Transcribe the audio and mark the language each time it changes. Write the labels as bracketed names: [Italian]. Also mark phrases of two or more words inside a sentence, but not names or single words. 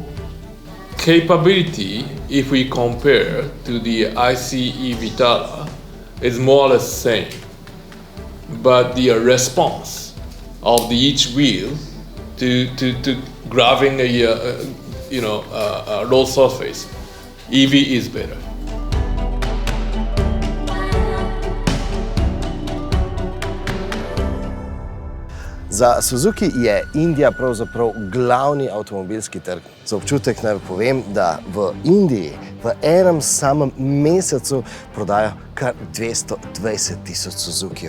[English] Capability, if we compare to the ICE Vitara, is more or less the same. But the response of each wheel to grabbing a road surface, EV is better. [Slovenian] Za Suzuki je Indija pravzaprav glavni avtomobilski trg. Za občutek naj povem, da v Indiji v enem samem mesecu prodajo kar 220.000 Suzukijev.